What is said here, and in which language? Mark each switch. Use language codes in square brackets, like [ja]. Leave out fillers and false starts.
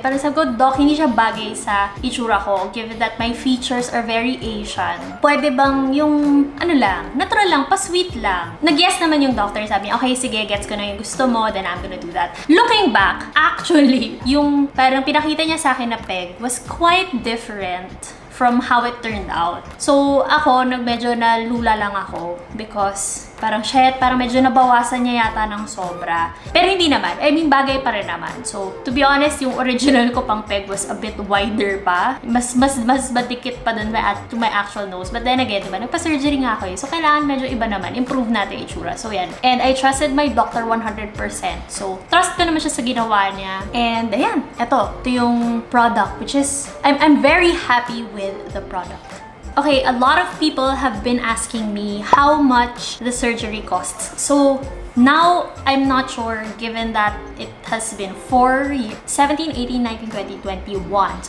[tl] Parang sabi ko, Doc, hindi siya bagay sa itsura ko, [en] given that my features are very Asian. [tl] Pwede bang yung, natural lang, pa-sweet lang. Nag-yes naman yung doctor, sabi niya, okay, sige, gets ko na yung gusto mo, [en] then I'm gonna do that. Looking back, actually, [tl] yung parang pinakita niya sa akin na peg [en] was quite different from how it turned out. [tl] So, ako, medyo nalula lang ako because parang medyo nabawasan niya yata ng sobra. Pero hindi naman. I mean, bagay pa rin naman. [en] So, to be honest, [tl] yung original ko pang peg [en] was a bit wider pa. [tl] Mas madikit pa dun [en] to my actual nose. [tl] But then again, diba, nagpa-surgery nga ako eh. So, kailangan medyo iba naman. Improve natin itsura. So, yan. [en] And I trusted my doctor 100%. [tl] So, trust ko naman siya sa ginawa niya. And, ayan. Ito yung product, [en] which is, I'm very happy with the product. Okay, a lot of people have been asking me how much the surgery costs. So now, I'm not sure given that it has been 4 years, 17, 18, 19, 20, 21.